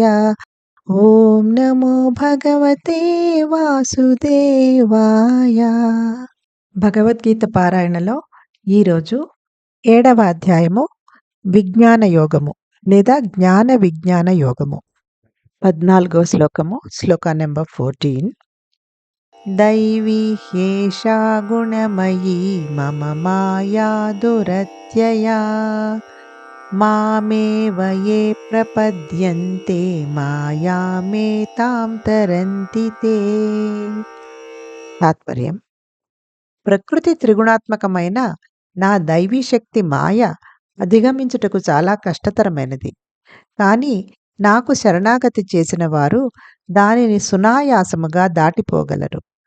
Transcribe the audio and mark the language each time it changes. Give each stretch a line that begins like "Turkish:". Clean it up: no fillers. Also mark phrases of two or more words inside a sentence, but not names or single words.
Sanskrit: ఓం నమో భగవతే వాసుదేవాయ.
Telugu: భగవద్గీత పారాయణలో ఈరోజు 7వ అధ్యాయము విజ్ఞాన యోగము లేదా జ్ఞాన విజ్ఞాన యోగము. 14వ శ్లోకము, శ్లోక నెంబర్ 14.
Sanskrit: दैवी ह्येषा गुणमयी मम माया दुरत्यया मामेव ये प्रपद्यन्ते मायामेतां तरन्ति ते.
Telugu: తాత్పర్యం: ప్రకృతి త్రిగుణాత్మకమైన నా దైవీ శక్తి మాయ అధిగమించుటకు చాలా కష్టతరమైనది. కానీ నాకు శరణాగతి చేసిన వారు దానిని సునాయాసముగా దాటిపోగలరు.